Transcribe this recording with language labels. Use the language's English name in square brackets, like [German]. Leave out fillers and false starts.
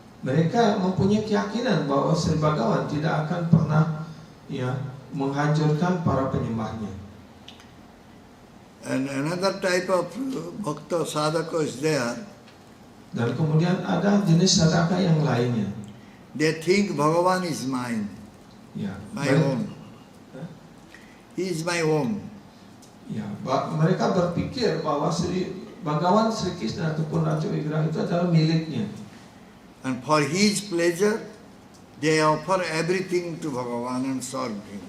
[Indonesian] Mereka mempunyai keyakinan bahwa Sri Bhagawan tidak akan pernah menghancurkan para penyembahnya. [English] And another type of bhakta sadhaka is there. [Indonesian] Dan kemudian ada jenis sadaka yang lainnya. [English] They think Bhagavan is mine, [Indonesian] Ya, [English] my [Indonesian] mereka, [English] own. He is my own. [Indonesian] ya, mereka berpikir bahwa Bhagawan Sri Krishna ataupun Raja Wigraha itu adalah miliknya. [English] And for his pleasure, they offer everything to Bhagavan and serve him.